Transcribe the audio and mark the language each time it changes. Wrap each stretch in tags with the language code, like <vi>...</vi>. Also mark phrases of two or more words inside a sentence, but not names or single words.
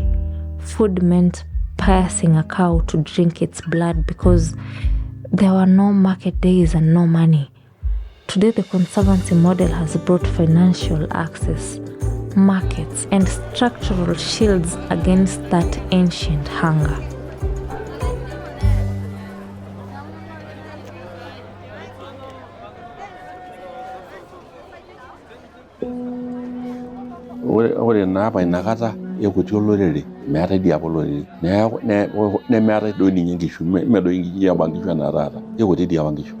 <en>Food meant piercing a cow to drink its blood because there were no market days and no money. Today, the conservancy model has brought financial access, markets, and structural shields against that ancient hunger.</en> <mas>Ore naa apa inakata ekuti olorere meetai dii apa olorere nemeetai doi ninye nkishu medoi nkishu apa nkishu enaa taata ekuti dii apa nkishu.</mas>